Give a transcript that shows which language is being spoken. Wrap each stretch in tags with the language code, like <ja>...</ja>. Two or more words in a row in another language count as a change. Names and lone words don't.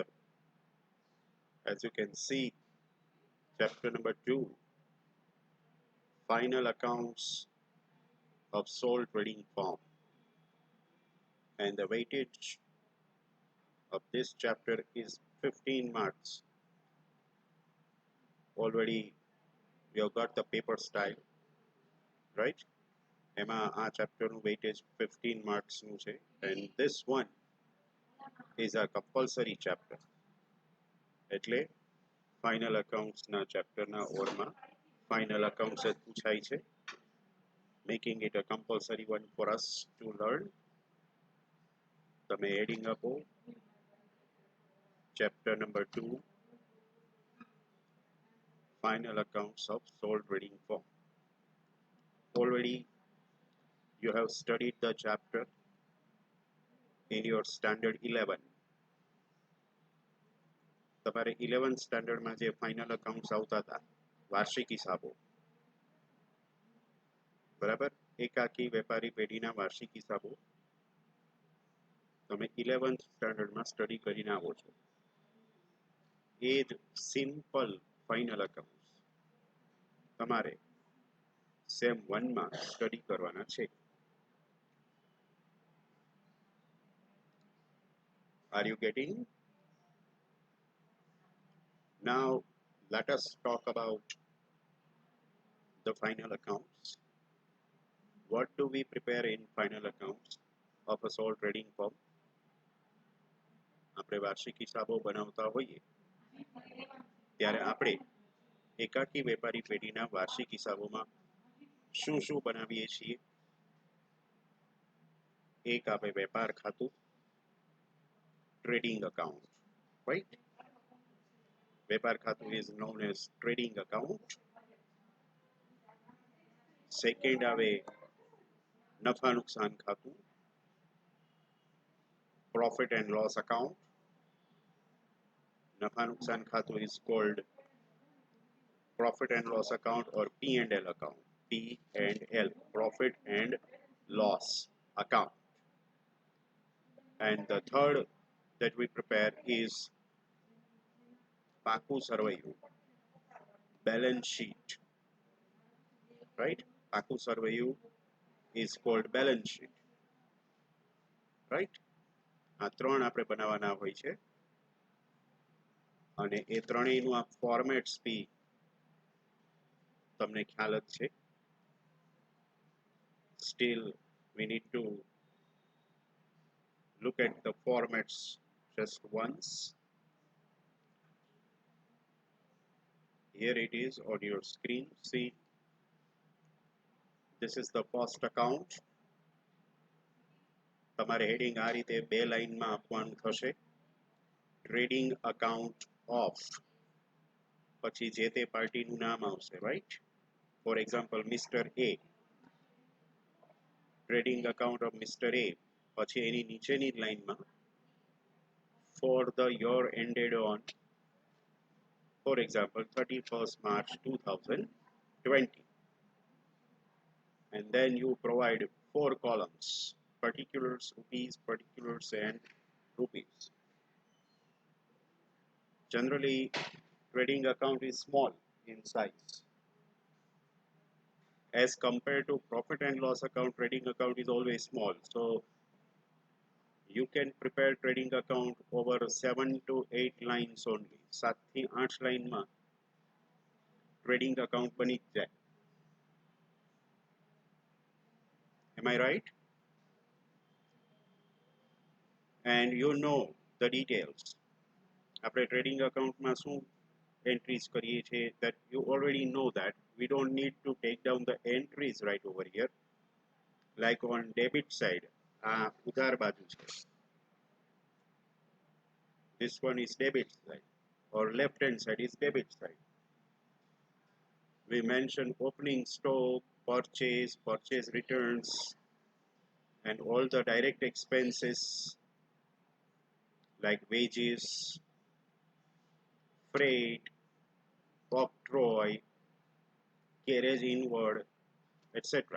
<en>As you can see, chapter number 2, final accounts of sole trading firm. And the weightage of this chapter is 15 marks. Already we have got the paper style, right?</en> <gu>એમાં આ ચેપ્ટરનું વેઇટેજ 15 માર્ક્સનું છે</gu> <en>and this one is a compulsory chapter.</en> <gu>એટલે</gu> <en>final accountsના</en> <gu>ચેપ્ટરના ઓરમાં</gu> <en>final accounts</en> <gu>જ પૂછાય છે,</gu> <en>making it a compulsory one for us to learn.</en> <gu>તમે હેડિંગ આપો</gu> <en>chapter number 2, final accounts of sole trading firm. Already you have studied the chapter in your standard 11.</en> <gu>તમારે 11th સ્ટાન્ડર્ડમાં જે</gu> <en>final accounts</en> <gu>આવતા હતા, વાર્ષિક હિસાબો, બરાબર, એકાકી વેપારી પેઢીના વાર્ષિક હિસાબો તમે 11th સ્ટાન્ડર્ડમાં સ્ટડી કરીને આવો છો. એ જ</gu> <en>simple final accounts</en> <gu>તમારે સેમ 1માં સ્ટડી કરવાના છે.</gu> <en>Are you getting? Now let us talk about the final accounts. What do we prepare in final accounts of a sole trading firm?</en> <gu>આપણે વાર્ષિક હિસાબો બનાવતા હોઈએ ત્યારે આપણે એકાકી વેપારી પેઢીના વાર્ષિક હિસાબોમાં શું બનાવીએ છીએ? એક આપણે વેપાર ખાતું,</gu> <en>trading account, right?</en> <gu>વેપાર ખાતું</gu> <en>is known as trading account.</en> <gu>Second આવે નફા નુકસાન ખાતું,</gu> <en>profit and loss account.</en> <gu>નફા નુકસાન ખાતું</gu> <en>is called profit and loss account or P&L account. P&L, profit and loss account. And the third that we prepare is</en> <gu>પાકું સરવૈયું,</gu> <en>balance sheet, right?</en> <gu>પાકું સરવૈયું</gu> <en>is called balance sheet, right?</en> <gu>આ ત્રણ આપણે બનાવવાના હોય છે અને એ ત્રણેયનું આ ફોર્મેટ્સ બી તમને ખ્યાલ જ છે.</gu> <en>Still we need to look at the formats just once. Here it is on your screen. See, this is the first account.</en> <gu>તમારે હેડિંગ આ રીતે બે લાઇનમાં આપવાનું થશે.</gu> <en>trading account of,</en> <gu>પછી જે તે પાર્ટીનું નામ આવશે, રાઈટ?</gu> <en>for example Mister A, trading account of Mister A,</en> <gu>પછી એની નીચેની લાઇનમાં</gu> <en>for the year ended on, for example 31st March 2020. And then you provide 4 columns: particulars, rupees, particulars, and rupees. Generally, trading account is small in size. As compared to profit and loss account, trading account is always small. So you can prepare trading account over 7 to 8 lines only.</en> <gu>7 થી 8 લાઇનમાં</gu> <en>trading account</en> <gu>બની જ જાય.</gu> <en>Am I right? And you know the details.</en> <gu>આપણે</gu> <en>trading account</en> <gu>માં શું entries કરીએ છીએ,</gu> <en>that you already know that. We don't need to take down the entries right over here. Like on debit side,</en> <gu>ઉધાર બાજુ છે.</gu> <en>This one is debit side, or left hand side is debit side. We mention opening stock, purchase returns, and all the direct expenses like wages, freight, octroi, carriage inward, etc.</en>